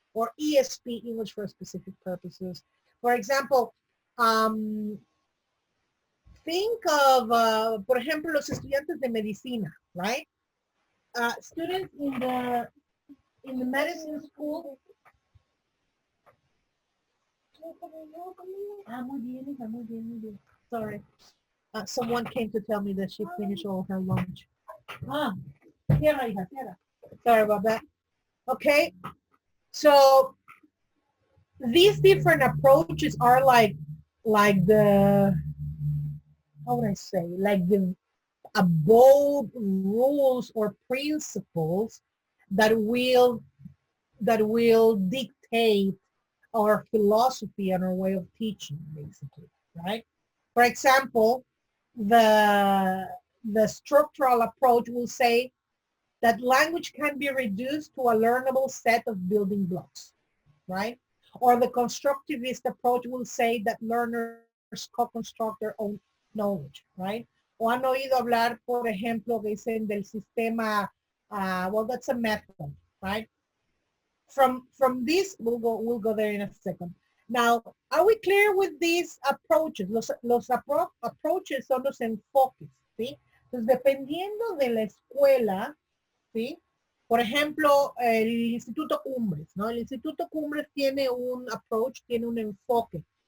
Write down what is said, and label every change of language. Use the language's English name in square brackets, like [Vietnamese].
[English] Or ESP, English for specific purposes. For example, think of, [Spanish] por ejemplo, los estudiantes de medicina, [English] right? Students in the medicine school. [Spanish] Muy bien, muy bien, muy bien. [English] Sorry. Someone came to tell me that she finished all her lunch. [Spanish] Tierra, hija, tierra. [English] Sorry about that. Okay. So these different approaches are like the, how would I say, like the above rules or principles that will dictate our philosophy and our way of teaching, basically, right? For example, the structural approach will say that language can be reduced to a learnable set of building blocks, right? Or the constructivist approach will say that learners co-construct their own knowledge, right? [Spanish] O han oído hablar, por ejemplo, que dicen del sistema, [English] well, that's a method, right? From this, we'll go there in a second. Now, are we clear with these approaches? [Spanish] Los approaches son los enfoques, ¿sí? Entonces, dependiendo de la escuela, ¿sí? Por ejemplo, el Instituto Cumbres, ¿no? El Instituto Cumbres tiene un approach, tiene un enfoque.